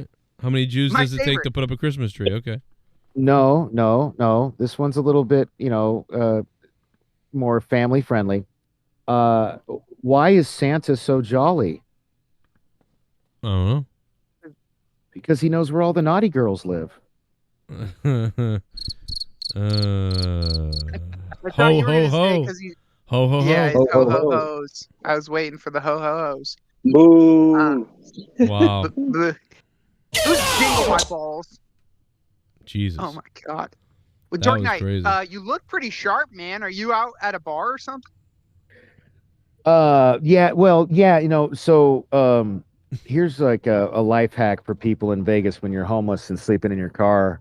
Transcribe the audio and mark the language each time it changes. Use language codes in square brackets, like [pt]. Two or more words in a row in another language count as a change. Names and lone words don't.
[en] How many Jews does it take to put up a Christmas tree? Okay. No. This one's a little bit, more family friendly. Why is Santa so jolly? I don't know. Because he knows where all the naughty girls live. Ho ho ho. Ho ho ho. Yeah, ho ho ho's. I was waiting for the ho ho ho's. Boo. Wow. Who's jingle my balls? Jesus. Oh my god. Well, That Dark was Knight, crazy. you look pretty sharp, man. Are you out at a bar or something? So here's like a life hack for people in Vegas when you're homeless and sleeping in your car.